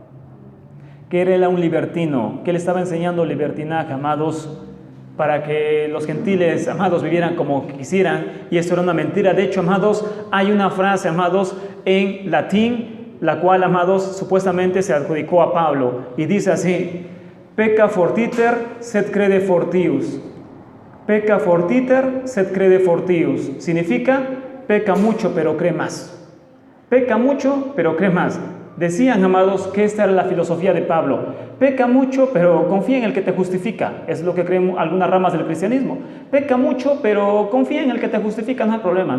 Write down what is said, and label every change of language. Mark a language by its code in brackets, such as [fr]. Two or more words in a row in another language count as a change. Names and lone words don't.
[es] Que él era un libertino, que él estaba enseñando libertinaje, amados, para que los gentiles, amados, vivieran como quisieran, y eso era una mentira. De hecho, amados, hay una frase, amados, en latín, la cual, amados, supuestamente se adjudicó a Pablo, y dice así: [la] pecca fortiter sed crede fortius. Pecca fortiter sed crede fortius. [es] Significa, peca mucho pero cree más. Peca mucho pero cree más. Decían, amados, que esta era la filosofía de Pablo. Peca mucho, pero confía en el que te justifica. Es lo que creen algunas ramas del cristianismo. Peca mucho, pero confía en el que te justifica, no hay problema.